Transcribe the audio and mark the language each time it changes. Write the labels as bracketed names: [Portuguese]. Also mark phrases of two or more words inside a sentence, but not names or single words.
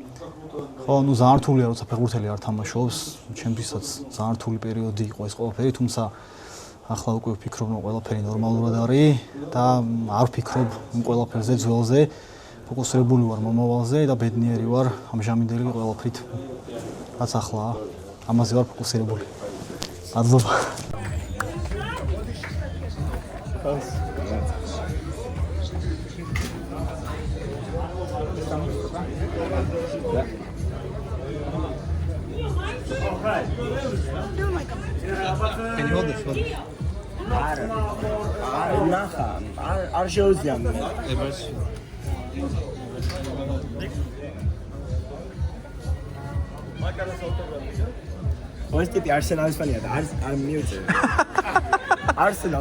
[Georgian] ხო, ნუ ძალიან რთულია, როცა ფეხბურთელი არ თამაშობს, ჩემთვისაც ძალიან რთული პერიოდი იყო ეს ყველაფერი, თუმცა ახლა უკვე ვფიქრობ, რომ ყველაფერი ნორმალურად არის და არ ვფიქრობ იმ ყველაფერზე ძველზე. ფოკუსირებული ვარ მომავალზე და ბედნიერი ვარ ამჟამინდელი ყველაფრით, რაც ახლაა. ამაზე ვარ ფოკუსირებული. მადლობა. [English] Can you hold this one? [Georgian] არ შეუძლია მე. ეს ტიპი არსენალის ფანია და არ მიუწევ. არსენალს.